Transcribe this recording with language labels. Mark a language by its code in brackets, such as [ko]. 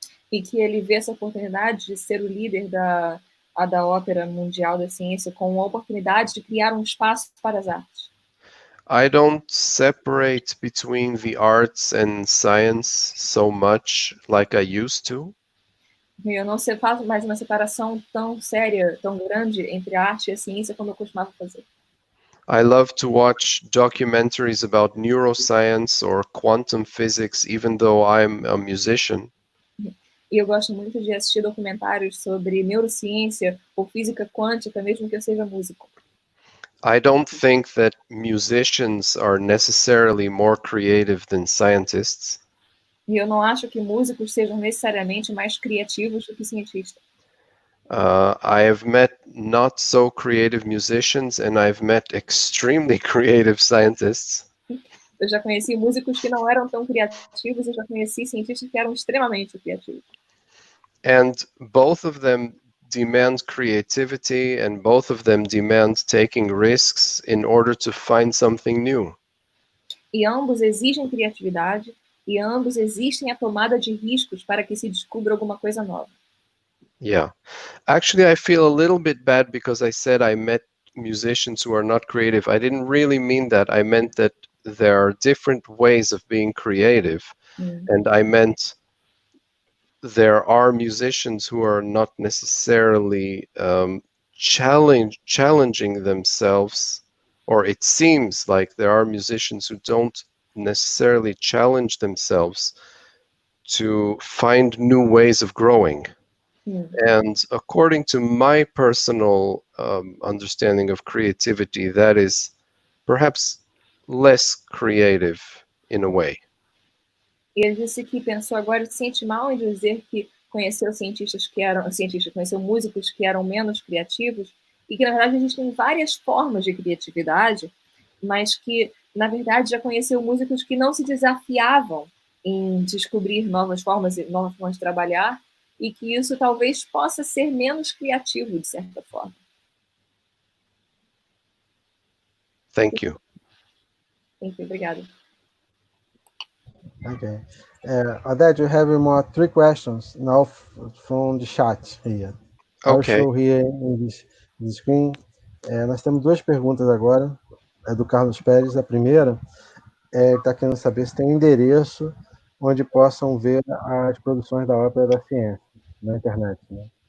[pt] E que ele vê essa oportunidade de ser o líder da Ópera Mundial da Ciência como uma oportunidade de criar um espaço para as artes. [en] I don't separate between the arts and science so much like I used to. [pt] Eu não faço mais uma separação tão séria, tão grande entre a arte e a ciência como eu costumava fazer. [en] I love to watch documentaries about neuroscience or quantum physics, even though I'm a musician. [pt] E eu gosto muito de assistir documentários sobre neurociência ou física quântica, mesmo que eu seja músico. [en] I don't think that musicians are necessarily more creative than scientists. [pt] E eu não acho que músicos sejam necessariamente mais criativos do que cientistas. [en] I have met not so creative musicians and I've met extremely creative scientists. [pt] Eu já conheci músicos que não eram tão criativos, eu já conheci cientistas que eram extremamente criativos. [en] And both of them demand creativity and both of them demand taking risks in order to find something new. [pt] E ambos exigem criatividade e ambos exigem a tomada de riscos para que se descubra alguma coisa nova. [en] Yeah. Actually, I feel a little bit bad because I said I met musicians who are not creative. I didn't really mean that. I meant that there are different ways of being creative. And I meant there are musicians who are not necessarily challenging themselves, or it seems like there are musicians who don't necessarily challenge themselves to find new ways of growing. And according to my personal understanding of creativity, that is perhaps less creative in a way. [pt] E ele disse que pensou agora, se sente mal em dizer que conheceu conheceu músicos que eram menos criativos, e que na verdade existem várias formas de criatividade, mas que na verdade já conheceu músicos que não se desafiavam em descobrir novas formas de trabalhar, e que isso talvez possa ser menos criativo de certa forma. [en] Thank you. [pt] Obrigada. [en] Okay. Oded, you have more 3 questions now from the chat here. I'll Okay. show here in this screen. [pt] Nós temos duas perguntas agora. É do Carlos Pérez. A primeira está querendo saber se tem um endereço onde possam ver as produções da Ópera da Ciência na internet, né?